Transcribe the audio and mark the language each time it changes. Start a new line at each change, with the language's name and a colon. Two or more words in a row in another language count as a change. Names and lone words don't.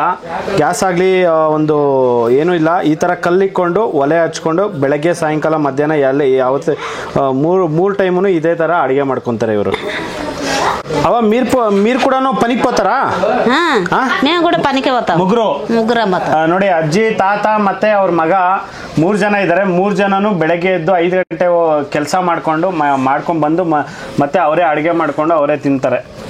Kannada: ಗ್ಯಾಸ್ ಆಗಲಿ ಒಂದು ಏನೂ ಇಲ್ಲ. ಈ ಥರ ಕಲ್ಲಿಕ್ಕೊಂಡು ಒಲೆ ಹಚ್ಕೊಂಡು ಬೆಳಗ್ಗೆ ಸಾಯಂಕಾಲ ಮಧ್ಯಾಹ್ನ ಯಾವತ್ತು 3 ಟೈಮು ಇದೇ ಥರ ಅಡುಗೆ ಮಾಡ್ಕೊತಾರೆ ಇವರು.
Telugu: ಅವ మీరు ಕೂಡ పనికి పోతారా? మేము కూడా పనికి పోతాం.
Kannada: ಮುಗ್ರು ನೋಡಿ, ಅಜ್ಜಿ, ತಾತ ಮತ್ತೆ ಅವ್ರ ಮಗ 3 ಜನ ಇದ್ದಾರೆ. 3 ಜನನು ಬೆಳಗ್ಗೆ ಎದ್ದು 5 ಗಂಟೆ ಕೆಲಸ ಮಾಡ್ಕೊಂಡು ಬಂದು ಮತ್ತೆ ಅವರೇ ಅಡುಗೆ ಮಾಡ್ಕೊಂಡು ಅವರೇ ತಿಂತಾರೆ.